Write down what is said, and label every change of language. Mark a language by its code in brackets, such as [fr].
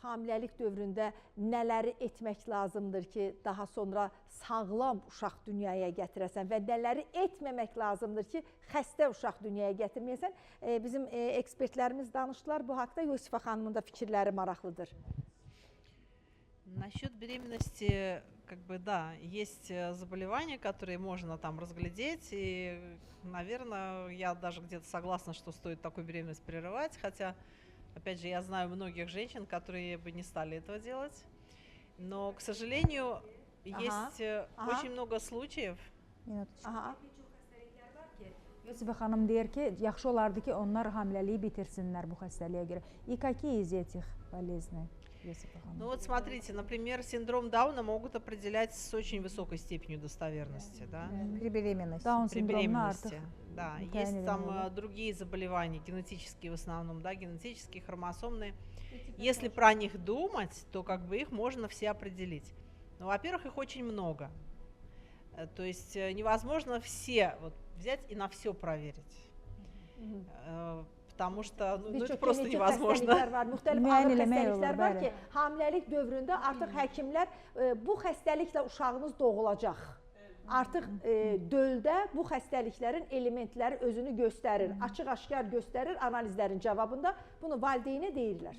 [az] Hamiləlik dövründə nələri etmək lazımdır ki, daha sonra sağlam uşaq dünyaya gətirəsən və nələri etməmək lazımdır ki, xəstə uşaq dünyaya gətirməyəsən. Bizim ekspertlərimiz danışdılar bu haqda. Yusifa xanımın da fikirləri maraqlıdır. [ru] Насчет беременности, как бы, да, есть заболевания, которые можно там разглядеть, и, наверное, я даже где-то согласна, что стоит такую беременность прерывать, хотя, опять же, я знаю многих женщин, которые бы не стали этого делать, но, к сожалению, есть очень много случаев. [az] Yusifa xanım deyir ki, yaxşı olardı ki, onlar hamiləliyi bitirsinlər bu xəstəliyə görə. [ru] И какие из этих болезней? Ну вот смотрите, например, синдром Дауна могут определять с очень высокой степенью достоверности, да? При беременности. При беременности, да. Есть там другие заболевания, генетические в основном, да, генетические, хромосомные. Если про них думать, то как бы их можно все определить. Ну, во-первых, их очень много. То есть невозможно все вот взять и на все проверить. Потому что это просто невозможно. [az] Müxtəlif ağır xəstəliklər var ki, hamiləlik dövründə artıq həkimlər bu xəstəliklə uşağınız doğulacaq. Artıq döldə bu xəstəliklərin elementləri özünü göstərir, açıq-aşkar göstərir analizlərin cavabında. Bunu valideynə deyirlər.